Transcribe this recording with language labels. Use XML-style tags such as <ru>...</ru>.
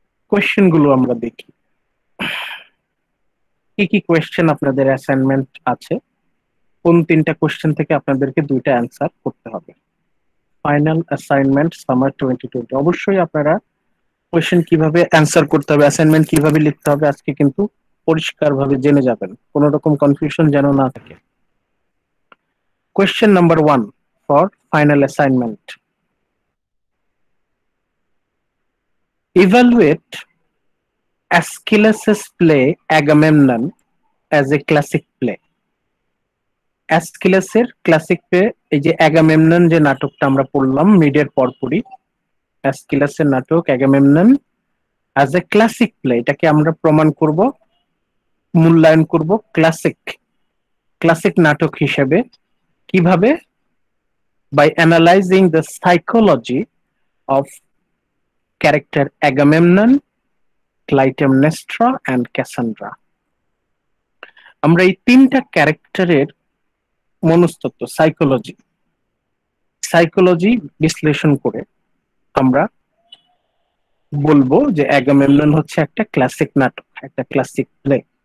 <bn>Question গুলো আমরা দেখি, কি কি কোয়েশ্চেন আপনাদের অ্যাসাইনমেন্ট আছে, কোন 3টা কোয়েশ্চেন থেকে আপনাদেরকে 2টা অ্যান্সার করতে হবে। Final assignment summer 2020। অবশ্যই আপনারা কোয়েশ্চেন কিভাবে অ্যান্সার করতে হবে, অ্যাসাইনমেন্ট কিভাবে লিখতে হবে আজকে কিন্তু পরিষ্কারভাবে জেনে যাবেন, কোনো রকম কনফিউশন যেন না থাকে।</bn> <en>Question number 1 for final assignment. Evaluate Aeschylus' play Agamemnon as a classic play.</en> <bn>অ্যাসকিলাসের classic play, এই যে অ্যাগামেমনন যে নাটকটা আমরা পড়লাম মিডের পরপরই, অ্যাসকিলাসের নাটক Agamemnon</bn> <en>as a classic play,</en> <bn>এটাকে আমরা প্রমাণ করব, মূল্যায়ন করব ক্লাসিক নাটক হিসেবে। কিভাবে?</bn> <en>by analyzing the psychology of character Agamemnon, Clytemnestra and Cassandra.</en> <bn>আমরা এই 3টা ক্যারেক্টারের মনস্তত্ত্ব, সাইকোলজি বিশ্লেষণ করে আমরা বলবো যে অ্যাগামেমনন হচ্ছে একটা ক্লাসিক নাটক, একটা ক্লাসিক প্লে।</bn>